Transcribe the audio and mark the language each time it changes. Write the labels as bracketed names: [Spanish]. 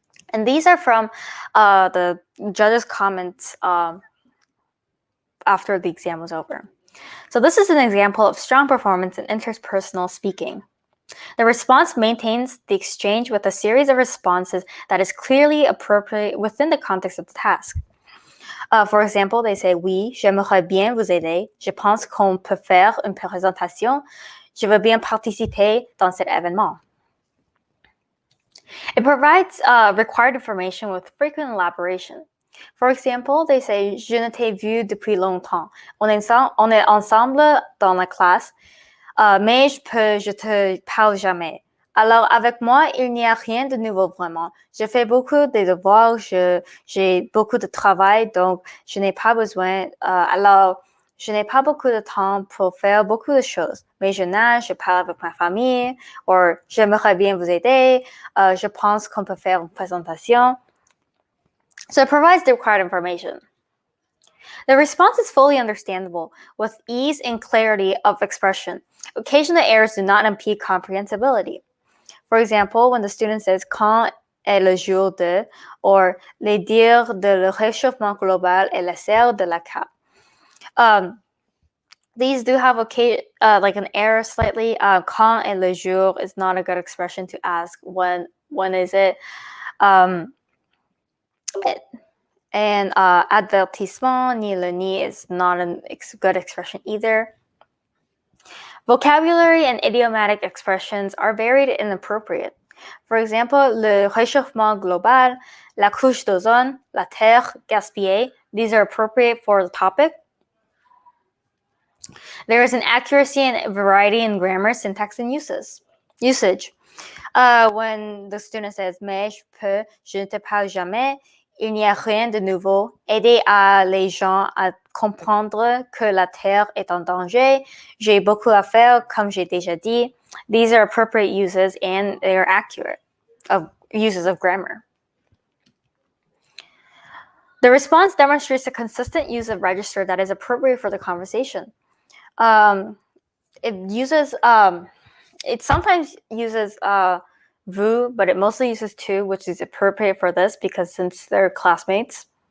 [English] And these are from the judges' comments after the exam was over. So this is an example of strong performance in interpersonal speaking. The response maintains the exchange with a series of responses that is clearly appropriate within the context of the task. For example, they say, [French] oui, j'aimerais bien vous aider. Je pense qu'on peut faire une présentation. Je veux bien participer dans cet événement. [English] It provides required information with frequent elaboration. For example, they say, [French] je ne t'ai vu depuis longtemps. On est ensemble dans la classe, mais je te parle jamais. Alors, avec moi, il n'y a rien de nouveau vraiment. Je fais beaucoup de devoirs, j'ai beaucoup de travail, donc je n'ai pas besoin. Alors, je n'ai pas beaucoup de temps pour faire beaucoup de choses. Mais je nage, je parle avec ma famille, ou j'aimerais bien vous aider. Je pense qu'on peut faire une présentation. [English] So it provides the required information. The response is fully understandable, with ease and clarity of expression. Occasional errors do not impede comprehensibility. For example, when the student says [French] quand est le jour de, [English] or [French] les dires de le réchauffement global et la serre de la cape. [English] These do have like an error slightly. [French] Quand est le jour [English] is not a good expression to ask when is it. And [French] avertissement, ni le ni [English] is not a good expression either. Vocabulary and idiomatic expressions are varied and appropriate. For example, [French] le réchauffement global, la couche d'ozone, la terre gaspillée, [English] these are appropriate for the topic. There is an accuracy and variety in grammar, syntax, and usage. When the student says, [French] mais je peux, je ne te parle jamais, il n'y a rien de nouveau, aider les gens à comprendre que la Terre est en danger, j'ai beaucoup à faire, comme j'ai déjà dit. [English] These are appropriate uses and they are accurate uses of grammar. The response demonstrates a consistent use of register that is appropriate for the conversation. It sometimes uses vous, but it mostly uses tu, which is appropriate for this because since they're classmates.